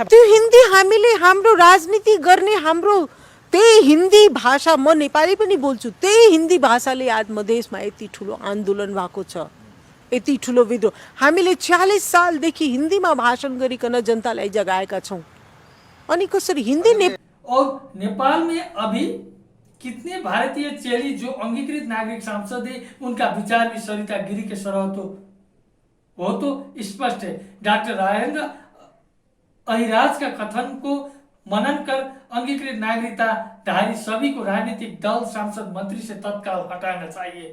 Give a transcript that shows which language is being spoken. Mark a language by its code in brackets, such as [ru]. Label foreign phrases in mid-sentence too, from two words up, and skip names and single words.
[ne] त्यो हिन्दी हामीले हाम्रो राजनीति गर्ने हाम्रो त्यही हिन्दी भाषा, म नेपाली पनि बोल्छु, त्यही हिन्दी भाषाले आज मधेसमा यति ठुलो आन्दोलन भएको छ, यति ठुलो विद्रोह। हामीले 40 सालदेखि हिन्दीमा भाषण गरिकन जनतालाई जगाएका छौँ। अनि कसरी हिन्दी [hi] और नेपाल में अभी कितने भारतीय चेली जो अंगीकृत नागरिक सांसद है, उनका विचार भी सरिता गिरी के सरह तो स्पष्ट है। डॉक्टर राजेंद्र अहिराज का कथन को मनन कर अंगीकृत नागरिकता धारी सभी को राजनीतिक दल, सांसद, मंत्री से तत्काल हटाना चाहिए।